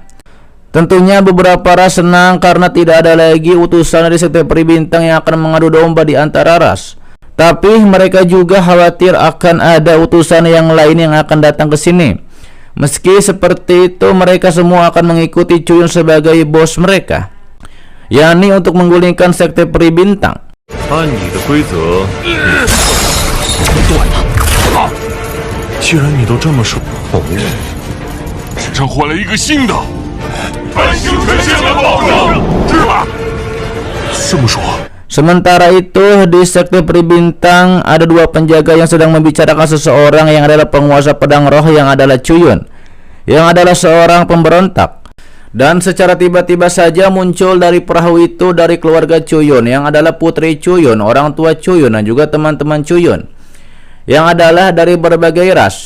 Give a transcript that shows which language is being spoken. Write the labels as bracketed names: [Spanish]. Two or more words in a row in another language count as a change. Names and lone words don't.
[Indonesian] Tentunya beberapa ras senang karena tidak ada lagi utusan dari sekte peri bintang yang akan mengadu domba di antara ras. Tapi mereka juga khawatir akan ada utusan yang lain yang akan datang ke sini. Meski seperti itu, mereka semua akan mengikuti Chuyun sebagai bos mereka, yakni untuk menggulingkan sekte peri bintang. [Chinese] 按你的规则，断了！既然你都这么说，身上换了一个新的。安星神仙来保证，是吧？这么说， [Indonesian] Sementara itu, di sekte peri bintang ada dua penjaga yang sedang membicarakan seseorang yang adalah penguasa pedang roh yang adalah Chuyun, yang adalah seorang pemberontak. Dan secara tiba-tiba saja muncul dari perahu itu dari keluarga Chuyun, yang adalah putri Chuyun, orang tua Chuyun, dan juga teman-teman Chuyun, yang adalah dari berbagai ras.